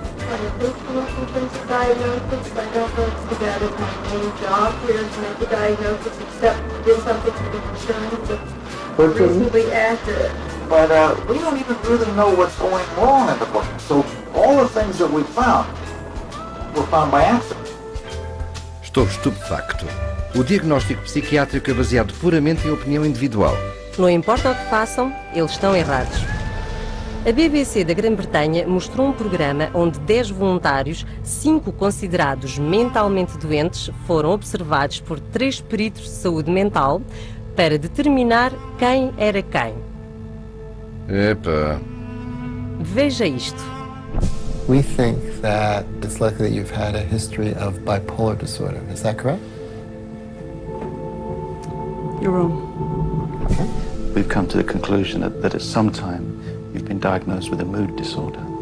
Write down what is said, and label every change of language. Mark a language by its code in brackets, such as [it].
[en] on your personal symptoms of diagnosis. I don't know that is my main job here to make a diagnosis, except there's something to be insurance that's reasonably accurate. But we don't even really know what's going wrong in the brain. So all the things that we found were found by accident. [pt] Estou estupefacto. O diagnóstico psiquiátrico é baseado puramente em opinião individual. Não importa o que façam, eles estão errados. A BBC da Grã-Bretanha mostrou um programa onde 10 voluntários, 5 considerados mentalmente doentes, foram observados por 3 peritos de saúde mental para determinar quem era quem. Epa. Veja isto. [en] We think that it's likely that you've had a history of bipolar disorder. Is that correct? You're wrong. Okay. We've come to the conclusion that at some time you've been diagnosed with a mood disorder.